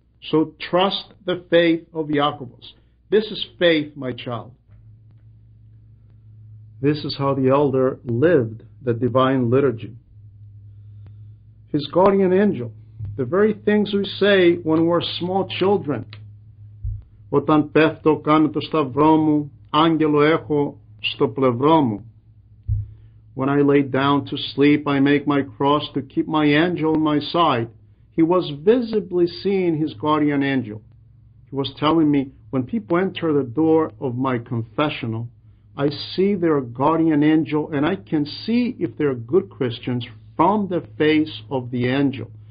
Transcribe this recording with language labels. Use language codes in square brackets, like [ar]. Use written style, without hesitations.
[en] So trust the faith of Yakovos. This is faith, my child. This is how the elder lived the divine liturgy. His guardian angel, the very things we say when we're small children. [el] Όταν πέφτω κάνω το σταυρό μου, άγγελο έχω στο πλευρό μου. [en] When I lay down to sleep, I make my cross to keep my angel on my side. He was visibly seeing his guardian angel. He was telling me, when people enter the door of my confessional, I see their guardian angel, and I can see if they're good Christians from the face of the angel.